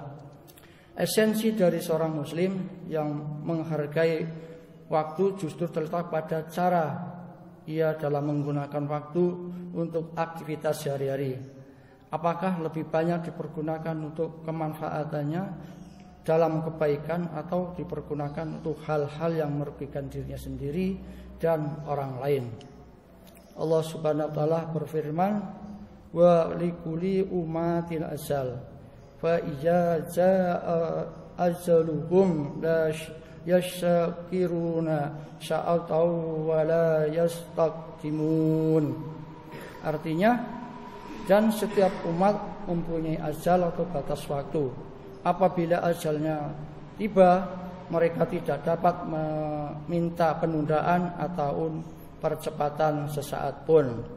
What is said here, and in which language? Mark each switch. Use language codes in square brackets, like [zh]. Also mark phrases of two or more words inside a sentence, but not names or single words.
[id] Esensi dari seorang muslim yang menghargai waktu justru terletak pada cara ia dalam menggunakan waktu untuk aktivitas sehari-hari. Apakah lebih banyak dipergunakan untuk kemanfaatannya dalam kebaikan atau dipergunakan untuk hal-hal yang merugikan dirinya sendiri dan orang lain. Allah [ar] سبحانه وتعالى [id] berfirman, [ar] ولكل أمة أجل فإذا جاء أجلهم لا يستأخرون ساعة ولا يستقدمون. [id] Artinya, dan setiap umat mempunyai ajal atau batas waktu. Apabila ajalnya tiba, mereka tidak dapat meminta penundaan atau percepatan sesaat pun.